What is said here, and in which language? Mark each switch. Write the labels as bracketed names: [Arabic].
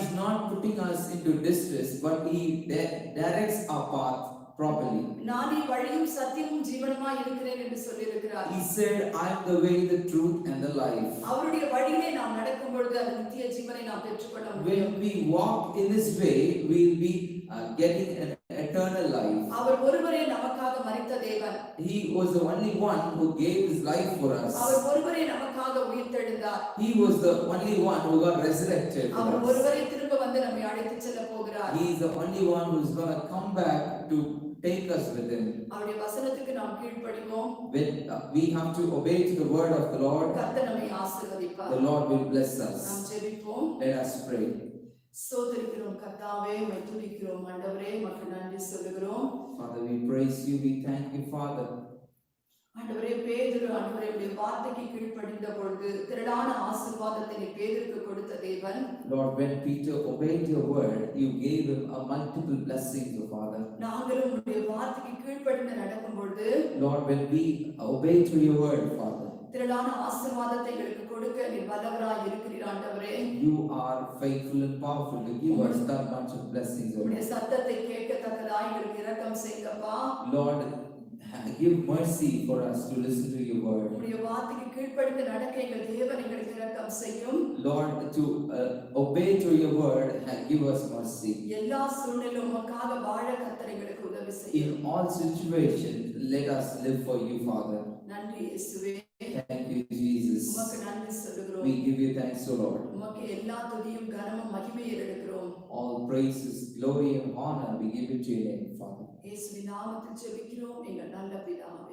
[English] is not putting us into distress, but he directs our path properly. [Tamil] நானே வழியும் சத்தியமும் ஜீவனுமாய் இருக்கிறேன் என்று சொல்லியிருக்கிறார். [English] He said, I am the way, the truth and the life. [Tamil] அவருடைய வழியிலே நாம் நடக்கும் பொழுது அந்த நித்திய ஜீவனை நாம் பெற்றுக்கொள்ள முடியும். [English] When we walk in this way, we will be getting an eternal life. [Tamil] அவர் ஒருவரே நமக்காக மரித்த தேவன். [English] He was the only one who gave his life for us. [Tamil] அவர் ஒருவரே நமக்காக உயிர்த்தெழுந்தார். [English] He was the only one who got resurrected for [Tamil] our [English] us. [Tamil] ஒருவரே திரும்ப வந்து நம்மை அழைத்து செல்ல போகிறார். [English] He is the only one who is going to come back to take us with him. [Tamil] அவருடைய வசனத்துக்கு நாம் கீழ்ப்படிவோம். [English] When we have to obey to the word of the Lord, [Tamil] கர்த்தர் நம்மை ஆசீர்வதிப்பார். [English] the Lord will bless us. [Tamil] நாம் ஜெபிப்போம். [English] Let us pray. [Tamil] ஸ்தோத்திரிக்கிறோம் கர்த்தாவே, உம்மை துதிக்கிறோம் ஆண்டவரே, உமக்கு நன்றி சொல்லுகிறோம். [English] Father, we praise you, we thank you, Father. [Tamil] ஆண்டவரே, பேதுரு ஆண்டவரே உம்முடைய வார்த்தைக்கு கீழ்ப்படிந்த பொழுது திரளான ஆசீர்வாதத்தை நீ பேதுருக்கு கொடுத்த தேவன். [English] Lord, when Peter obeyed your word, you gave him a multiple blessings, O Father. [Tamil] நாங்களும் உம்முடைய வார்த்தைக்கு கீழ்ப்படிந்து நடக்கும் பொழுது [English] Lord, when we obey to your word, Father, [Tamil] திரளான ஆசீர்வாதத்தை எங்களுக்கு கொடுக்க நீர் வல்லவராய் இருக்கிறீர் ஆண்டவரே. [English] you are faithful and powerful to give us that much of blessings, O [Tamil] உம்முடைய [English] Lord. [Tamil] சத்தத்தை கேட்கத்தக்கதாய் எங்களுக்கு இரக்கம் செய்யுங்கப்பா. [English] Lord, give mercy for us to listen to your word. [Tamil] உம்முடைய வார்த்தைக்கு கீழ்ப்படிந்து நடக்க எங்கள் தேவன் எங்களுக்கு இரக்கம் செய்யும். [English] Lord, to obey to your word and give us mercy. [Tamil] எல்லா சூழ்நிலையிலும் உமக்காக வாழ கர்த்தர் எங்களுக்கு உதவி செய்யும். [English] In all situations, let us live for you, Father. [Tamil] நன்றி இயேசுவே. [English] Thank you, Jesus. [Tamil] உமக்கு நன்றி சொல்லுகிறோம். [English] We give you thanks, O Lord. [Tamil] உமக்கு எல்லா துதியும் கனமும் மகிமையும் எடுக்கிறோம். [English] All praises, glory and honor we give it to your name, Father. [Tamil] இயேசுவின் நாமத்தில் ஜெபிக்கிறோம் எங்கள் நல்ல பிதாவே.